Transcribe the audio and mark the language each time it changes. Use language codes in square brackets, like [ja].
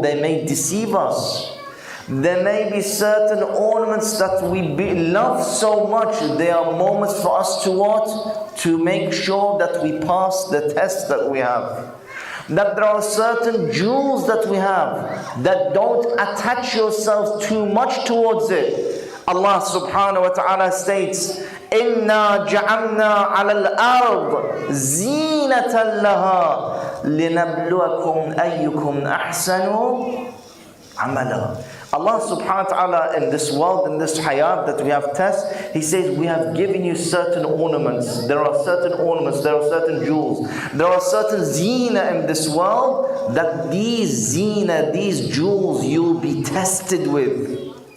[en] They may deceive us. There may be certain ornaments that we love so much. They are moments for us to what? To make sure that we pass the test that we have. That there are certain jewels that we have, that don't attach yourself too much towards it. [ar] Allah subhanahu wa ta'ala states, إِنَّا جَعَلْنَا عَلَى الْأَرْضِ زِينَةً لَهَا لِنَبْلُوَكُمْ أَيُّكُمْ أَحْسَنُ عَمَلًا. [en] Allah subhanahu wa ta'ala, in this world, in this hayat that we have tests, He says, we have given you certain ornaments. There are certain ornaments, there are certain jewels, there are certain zina in this world, that these zina, these jewels, you'll be tested with.